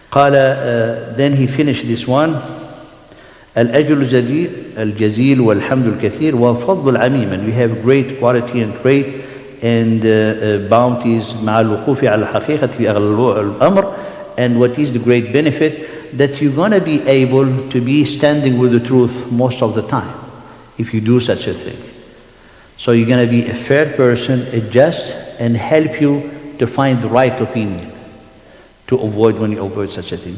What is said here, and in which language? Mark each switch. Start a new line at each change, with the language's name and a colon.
English: Then he finished this one.
Arabic: الأجر الجزيل والحمد الكثير وفضل العميم,
English: and we have great quality and trait and bounties
Arabic: مع الوقوف على الحقيقة في أغلب الأمر.
English: And what is the great benefit? That you're going to be able to be standing with the truth most of the time if you do such a thing. So you're going to be a fair person, a just, and help you to find the right opinion, to avoid when you avoid such a thing.